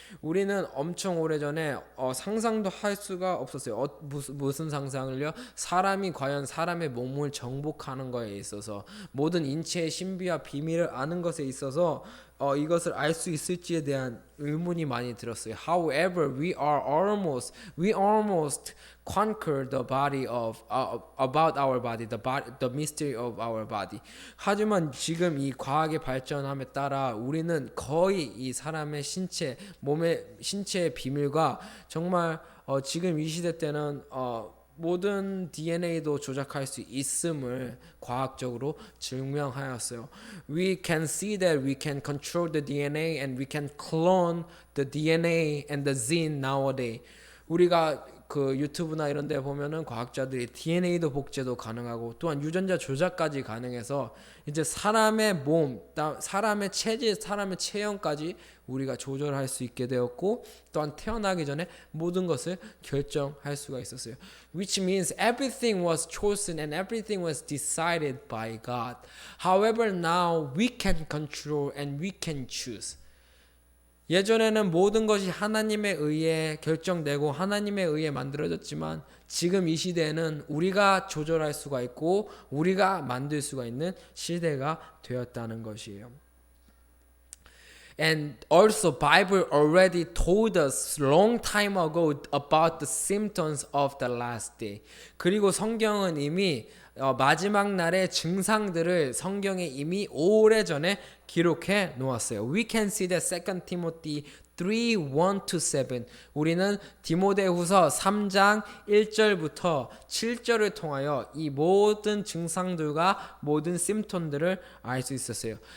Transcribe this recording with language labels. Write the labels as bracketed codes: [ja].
[ko] 우리는 엄청 오래전에 상상도 할 수가 없었어요. 무슨 상상을요? 사람이 과연 사람의 몸을 정복하는 거에 있어서 모든 인체의 신비와 비밀을 아는 것에 있어서 이것을 알 수 있을지에 대한 의문이 많이 들었어요. [en] However, we almost conquer the body of about our body, the mystery of our body. [ko] 하지만 지금 이 과학의 발전함에 따라 우리는 거의 이 사람의 신체의 비밀과 정말 지금 이 시대 때는 모든 DNA도 조작할 수 있음을 과학적으로 증명하였어요. [en] We can see that we can control the DNA and we can clone the DNA and the gene nowadays. [ko] 우리가 그 유튜브나 이런 데 보면은 과학자들이 DNA도 복제도 가능하고 또한 유전자 조작까지 가능해서 이제 사람의 몸, 사람의 체질, 사람의 체형까지 우리가 조절할 수 있게 되었고 또한 태어나기 전에 모든 것을 결정할 수가 있었어요. [en] Which means everything was chosen and everything was decided by God. However, now we can control and we can choose. [ko] 예전에는 모든 것이 하나님에 의해 결정되고 하나님에 의해 만들어졌지만 지금 이 시대에는 우리가 조절할 수가 있고 우리가 만들 수가 있는 시대가 되었다는 것이에요. [en] And also Bible already told us long time ago about the symptoms of the last day. [ko] 그리고 성경은 이미 마지막 날의 증상들을 성경에 이미 오래전에 기록해 놓았어요. [en] We can see that 2 Timothy 3:1-7. [ko] 우리는 디모데후서 3장 1절부터 7절을 통하여 이 모든 증상들과 모든 심톤들을 알 수 있었어요.